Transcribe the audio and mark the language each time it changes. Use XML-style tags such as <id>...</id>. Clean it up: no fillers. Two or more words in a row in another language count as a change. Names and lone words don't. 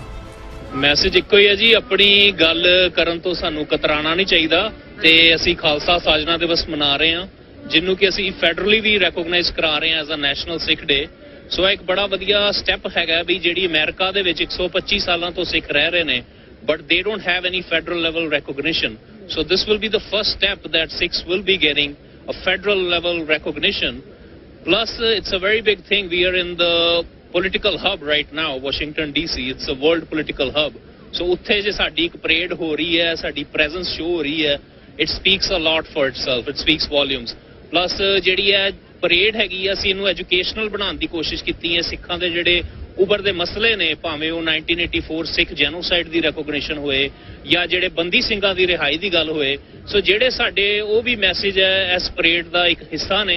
<pa>ਮੈਸੇਜ ਇੱਕੋ ਹੀ ਹੈ ਜੀ, ਆਪਣੀ ਗੱਲ ਕਰਨ ਤੋਂ ਸਾਨੂੰ ਕਤਰਾਣਾ ਨਹੀਂ ਚਾਹੀਦਾ ਤੇ ਅਸੀਂ ਖਾਲਸਾ ਸਾਜਨਾ ਦਿਵਸ ਮਨਾ ਰਹੇ ਹਾਂ ਜਿਹਨੂੰ ਕਿ ਅਸੀਂ ਫੈਡਰਲੀ ਵੀ ਰੈਕੋਗਨਾਈਜ਼ ਕਰਾ ਰਹੇ ਹਾਂ</pa> <en>as a National Sikh Day.</en> <pa>ਸੋ ਇੱਕ ਬੜਾ ਵਧੀਆ ਸਟੈਪ ਹੈਗਾ ਵੀ ਜਿਹੜੀ ਅਮਰੀਕਾ ਦੇ ਵਿੱਚ 125 ਸਾਲਾਂ ਤੋਂ ਸਿੱਖ ਰਹਿ ਰਹੇ ਨੇ</pa> <en>but they don't have any federal level recognition. So this will be the first step that Sikhs will be getting a federal level recognition. Plus it's a very big thing. We are in the political hub right now, Washington DC. It's a world political hub.</en> <pa>So ਉੱਥੇ ਜੇ ਸਾਡੀ ਇੱਕ parade ਹੋ ਰਹੀ ਹੈ, ਸਾਡੀ</pa> <en>presence show</en> <pa>ਹੋ ਰਹੀ ਹੈ,</pa> <en>it speaks a lot for itself. It speaks volumes.</en> <pa>Plus ਜਿਹੜੀ ਹੈ ਪਰੇਡ ਹੈਗੀ ਆ, ਅਸੀਂ ਇਹਨੂੰ ਐਜੂਕੇਸ਼ਨਲ ਬਣਾਉਣ ਦੀ ਕੋਸ਼ਿਸ਼ ਕੀਤੀ ਹੈ। ਸਿੱਖਾਂ ਦੇ ਜਿਹੜੇ ਉਭਰਦੇ ਮਸਲੇ ਨੇ, ਭਾਵੇਂ ਉਹ 1984 ਸਿੱਖ ਜੈਨੋਸਾਈਡ ਦੀ ਰੈਕੋਗਨੀਸ਼ਨ ਹੋਏ ਜਾਂ ਜਿਹੜੇ ਬੰਦੀ ਸਿੰਘਾਂ ਦੀ ਰਿਹਾਈ ਦੀ ਗੱਲ ਹੋਏ, ਸੋ ਜਿਹੜੇ ਸਾਡੇ ਉਹ ਵੀ ਮੈਸੇਜ ਹੈ ਇਸ ਪਰੇਡ ਦਾ ਇੱਕ ਹਿੱਸਾ ਨੇ।</pa>